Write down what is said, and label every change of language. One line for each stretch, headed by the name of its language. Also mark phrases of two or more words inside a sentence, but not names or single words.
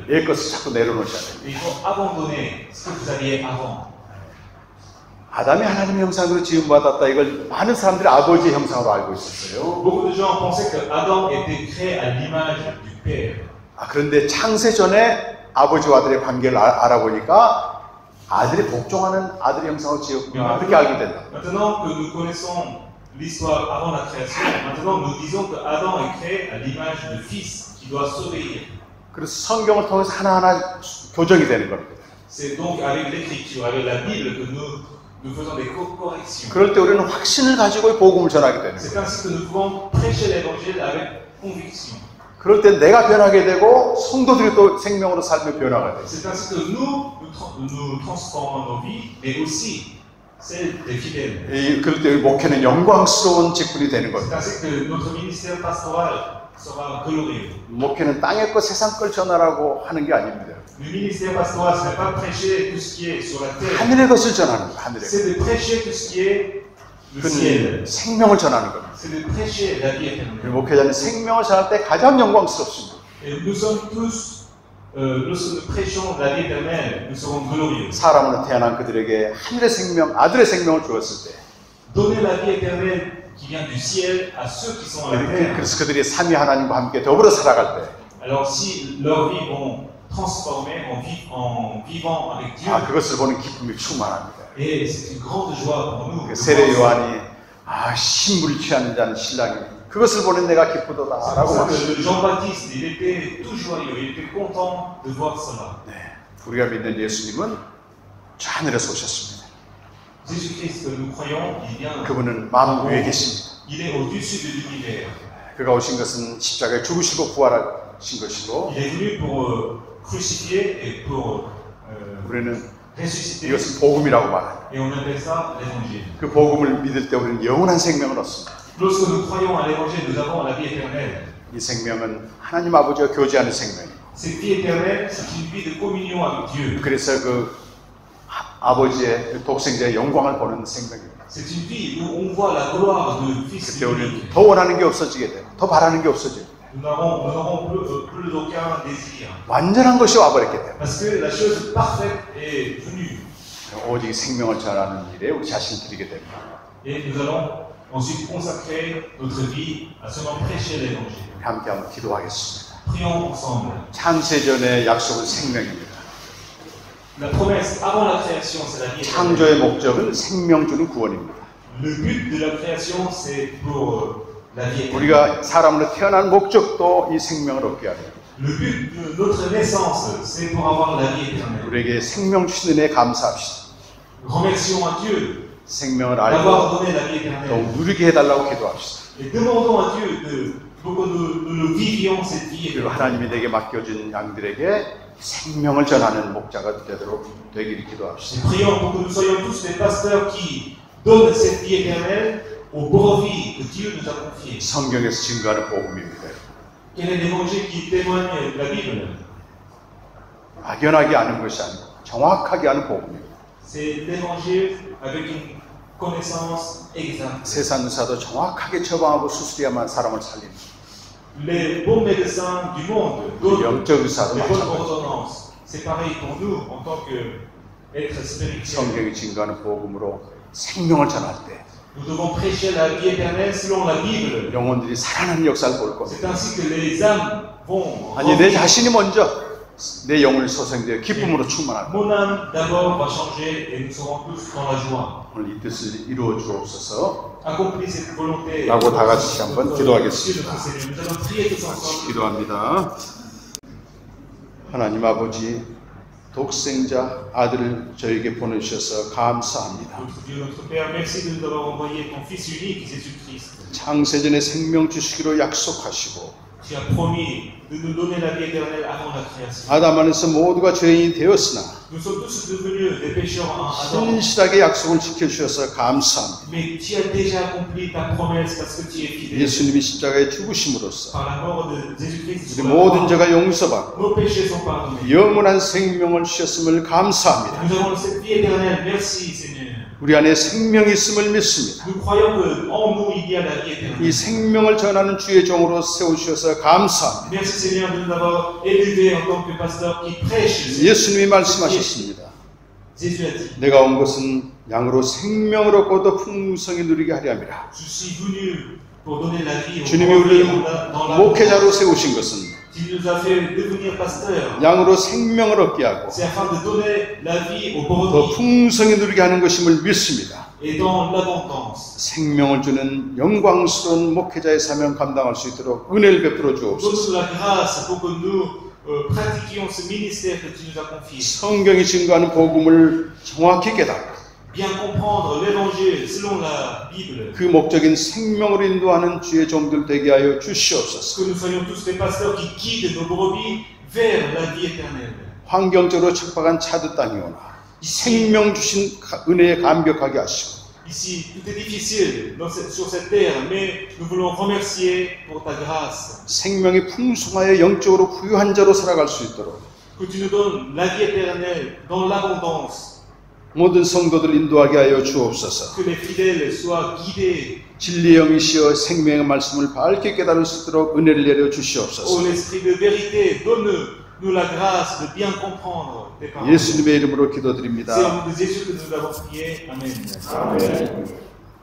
Korean: 옛 것을 자꾸 내려놓으셔야 됩니다.
French: Il faut abandonner ce que vous aviez avant.
Korean: 아담이 하나님의 형상으로 지음받았다. 이걸 많은 사람들이 아버지의 형상으로 알고 있었어요.
French: Beaucoup de gens pensaient que Adam était créé à l'image du Père.
Korean: 그런데 창세 전에 아버지와 아들의 관계를 알아보니까 아들이 복종하는 아들의 형상으로 지었구나. 그렇게 알게 된다.
French: Maintenant que nous connaissons l'histoire avant la création, maintenant nous disons que Adam est créé à l'image du Fils qui doit s'obéir.
Korean: 그래서 성경을 통해서 하나하나 교정이 되는 겁니다.
French: C'est donc avec l'écriture, avec la Bible que nous faisons des corrections.
Korean: 그럴 때 우리는 확신을 가지고 복음을 전하게 되는
French: C'est
Korean: 거예요.
French: ainsi que nous pouvons prêcher l'évangile avec conviction.
Korean: 그럴 때 내가 변하게 되고 성도들이 또 생명으로 살며 변화가 돼요.
French: C'est ainsi que nous transformons nos vies, mais aussi celles des fidèles.
Korean: 그럴 때 목회는 영광스러운 직분이 되는
French: C'est
Korean: 겁니다.
French: ainsi que notre ministère pastoral sera glorieux.
Korean: 목회는 땅의 것, 세상 걸 전하라고 하는 게 아닙니다.
French: Le ministère pastoral, ce n'est pas prêcher tout ce qui est sur la terre,
Korean: 하늘의 것을 전하는 거예요. 하늘의 것.
French: c'est de prêcher tout ce qui est le ciel.
Korean: 그건 생명을 전하는 겁니다.
French: C'est de prêcher la vie éternelle.
Korean: 목회자는 생명을 전할 때 가장 영광스럽습니다.
French: Et nous sommes tous, lorsque nous prêchons la vie éternelle, nous serons glorieux.
Korean: 사람으로 태어난 그들에게 하늘의 생명, 아들의 생명을 주었을 때
French: Donner la vie éternelle qui vient du ciel à ceux qui sont à la terre.
Korean: 그래서 그들이 삼위 하나님과 함께 더불어 살아갈 때
French: Alors si leurs vies vont transformer en vivant avec Dieu,
Korean: 그것을 보는 기쁨이 충만합니다.
French: et c'est une grande joie pour nous.
Korean: 세례 요한이 신물이 취하는 자는 신랑이 그것을 보는 내가 기쁘도다라고
French: C'est pour ça
Korean: 말했어요.
French: que Jean-Baptiste, il était tout joyeux, il était content de voir cela.
Korean: 우리가 믿는 예수님은 저 하늘에서 오셨습니다.
French: Jésus-Christ que nous croyons, il vient.
Korean: 그분은 만물 위에 계십니다.
French: Il est au-dessus de l'univers.
Korean: 그가 오신 것은 십자가에 죽으시고 부활하신 것이고
French: Il est venu pour crucifier et pour
Korean: 우리는
French: ressusciter.
Korean: 이것을 복음이라고 말합니다.
French: Et on appelle ça l'évangile.
Korean: 그 복음을 믿을 때 우리는 영원한 생명을 얻습니다.
French: Lorsque nous croyons à l'évangile, nous avons la vie éternelle.
Korean: 이 생명은 하나님 아버지와 교제하는 생명입니다.
French: Cette vie éternelle, c'est une vie de communion avec Dieu.
Korean: 그래서 그 아버지의 독생자의 영광을 보는 생명입니다.
French: C'est une vie où on voit la gloire du Fils
Korean: 그때
French: unique.
Korean: 우리는 더 원하는 게 없어지게 돼요. 더 바라는 게 없어져요.
French: Nous n'aurons plus aucun désir.
Korean: 완전한 것이 와버렸기 때문에
French: Parce que la chose parfaite est venue.
Korean: 오직 생명을 전하는 일에 우리 자신을 드리게 됩니다.
French: Et nous allons ensuite consacrer notre vie à seulement prêcher l'évangile.
Korean: 함께 한번 기도하겠습니다.
French: Prions ensemble.
Korean: 창세전의 약속은 생명입니다.
French: La promesse avant la création, c'est la vie éternelle.
Korean: 창조의 목적은 생명 주는 구원입니다.
French: Le but de la création, c'est pour la vie éternelle.
Korean: 우리가 사람으로 태어난 목적도 이 생명을 얻게 합니다.
French: Le but de notre naissance, c'est pour avoir la vie éternelle.
Korean: 우리에게 생명 주신 은혜에 감사합시다.
French: Remercions à Dieu
Korean: 생명을
French: d'avoir
Korean: 알고
French: donné la vie éternelle.
Korean: 더 누리게 해달라고 기도합시다.
French: Et demandons à Dieu pour que nous vivions cette vie
Korean: 그리고
French: éternelle.
Korean: 하나님이 내게 맡겨준 양들에게 생명을 전하는 목자가 되기를 기도합시다.
French: Et prions pour que nous soyons tous des pasteurs qui donnent cette vie éternelle aux brebis que Dieu nous a confiées.
Korean: 성경에서 증거하는 복음입니다.
French: Quel est l'évangile qui témoigne de la Bible?
Korean: 막연하게 아는 것이 아니고 정확하게 아는 복음입니다.
French: C'est l'évangile avec une connaissance exacte.
Korean: 세상 의사도 정확하게 처방하고 수술해야만 사람을 살립니다.
French: Les bons médecins du monde donnent
Korean: 영적 의사도
French: les bonnes
Korean: 마찬가지입니다.
French: ordonnances. C'est pareil pour nous en tant qu'êtres spirituels.
Korean: 성경이 증거하는 복음으로 생명을 전할 때
French: Nous devons prêcher la vie éternelle selon la Bible.
Korean: 영혼들이 살아나는 역사를 볼 겁니다.
French: C'est ainsi que les âmes vont.
Korean: 아니 내 자신이 먼저 내 영혼을 소생되어 기쁨으로 충만할 겁니다.
French: Mon âme d'abord va changer et nous serons tous dans la joie.
Korean: 오늘 이 뜻을 이루어 주옵소서.
French: Accomplis cette volonté.
Korean: 라고 다 같이 한번 기도하겠습니다.
French: Nous allons prier tous ensemble.
Korean: 기도합니다. 하나님 아버지, 독생자 아들을 저에게 보내주셔서 감사합니다.
French: Notre Dieu, notre Père, merci de nous avoir envoyé ton Fils unique, Jésus-Christ.
Korean: 창세전에 생명 주시기로 약속하시고
French: Tu as promis de nous donner la vie éternelle avant la création.
Korean: 아담 안에서 모두가 죄인이 되었으나
French: Nous sommes tous devenus des pécheurs en Adam.
Korean: 신실하게 약속을 지켜주셔서 감사합니다.
French: Mais tu as déjà accompli ta promesse parce que tu es fidèle.
Korean: 예수님이 십자가에 죽으심으로써
French: Par la mort de Jésus-Christ,
Korean: 우리 모든 죄가 용서받고
French: nos péchés sont pardonnés.
Korean: 영원한 생명을 주셨음을 감사합니다.
French: Nous avons cette vie éternelle. Merci Seigneur.
Korean: 우리 안에 생명이 있음을 믿습니다.
French: Nous croyons qu'en nous il y a la vie éternelle.
Korean: 이 생명을 전하는 주의 종으로 세우셔서 감사합니다.
French: Merci Seigneur de nous avoir élevés en tant que pasteurs qui prêchent.
Korean: 예수님이 말씀하셨습니다.
French: Jésus a dit,
Korean: 내가 온 것은 양으로 생명을 얻고 더 풍성히 누리게 하려 함이라.
French: je suis venu pour donner la vie aux
Korean: 주님이
French: brebis
Korean: 우리를
French: dans la
Korean: 목회자로 세우신 것은
French: Tu nous as fait devenir pasteurs.
Korean: 양으로 생명을 얻게 하고
French: C'est afin de donner la vie aux
Korean: 더
French: brebis
Korean: 풍성히 누리게 하는 것임을 믿습니다.
French: et dans l'abondance.
Korean: 생명을 주는 영광스러운 목회자의 사명 감당할 수 있도록 은혜를 베풀어 주옵소서.
French: Donne-nous la grâce pour que nous pratiquions ce ministère que tu nous as confié.
Korean: 성경이 증거하는 복음을 정확히 깨닫고
French: Bien comprendre l'évangile selon la Bible.
Korean: 그 목적인 생명으로 인도하는 주의 종들 되게 하여 주시옵소서.
French: Que nous soyons tous des pasteurs qui guident nos brebis vers la vie éternelle.
Korean: 환경적으로 척박한 차드 땅이 오나 생명 주신 은혜에 감격하게 하시고
French: Ici, tout est difficile sur cette terre, mais nous voulons remercier pour ta grâce.
Korean: 생명이 풍성하여 영적으로 부유한 자로 살아갈 수 있도록
French: Que tu nous donnes la vie éternelle dans l'abondance.
Korean: 모든 성도들 인도하게 하여 주옵소서.
French: Que les fidèles soient guidés.
Korean: 진리의 영이시여 생명의 말씀을 밝게 깨달을 수 있도록 은혜를 내려 주시옵소서.
French: Ô l'esprit de vérité, donne-nous la grâce de bien comprendre tes paroles.
Korean: 예수님의 이름으로 기도드립니다.
French: C'est au nom de Jésus que nous avons prié. Amen.
Korean: 아멘.